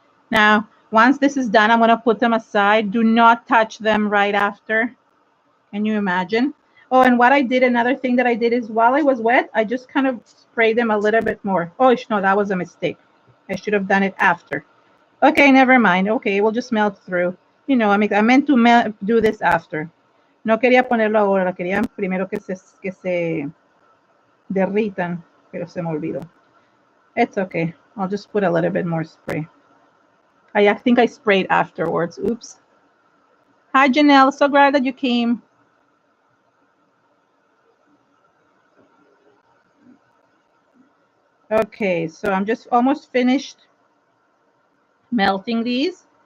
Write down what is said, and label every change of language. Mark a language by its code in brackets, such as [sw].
[en] Now, once this is done, I'm going to put them aside. Do not touch them right after. Can you imagine? Oh, and what I did, another thing that I did is while it was wet, I just kind of sprayed them a little bit more. Oh, no, that was a mistake. I should have done it after. Okay, never mind. Okay, we'll just melt through. You know, I meant to do this after. [es] No quería ponerlo ahora, quería primero que se derritan, pero se me olvidó. [en] It's okay. I'll just put a little bit more spray. I think I sprayed afterwards. Oops. Hi, Janelle. So glad that you came. Okay, so I'm just almost finished melting these.